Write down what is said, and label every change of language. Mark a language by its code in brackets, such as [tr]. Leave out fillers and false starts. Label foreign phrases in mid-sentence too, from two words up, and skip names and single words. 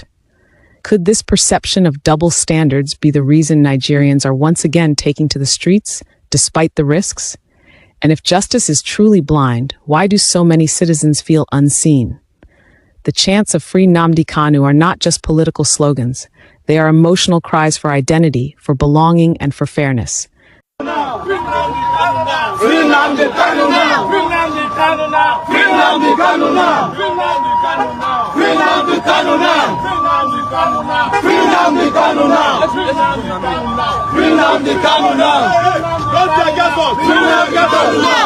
[en] Could this perception of double standards be the reason Nigerians are once again taking to the streets, despite the risks? And if justice is truly blind, why do so many citizens feel unseen? The chants of Free Nnamdi Kanu are not just political slogans. They are emotional cries for identity, for belonging, and for fairness. Free Nnamdi Kanu now! Free Nnamdi Kanu now! Free Nnamdi Kanu now! Free Nnamdi Kanu now! Free Nnamdi Kanu now! Free Nnamdi Kanu now! Free Nnamdi Kanu now! Don't tear gas us! Free Nnamdi Kanu now!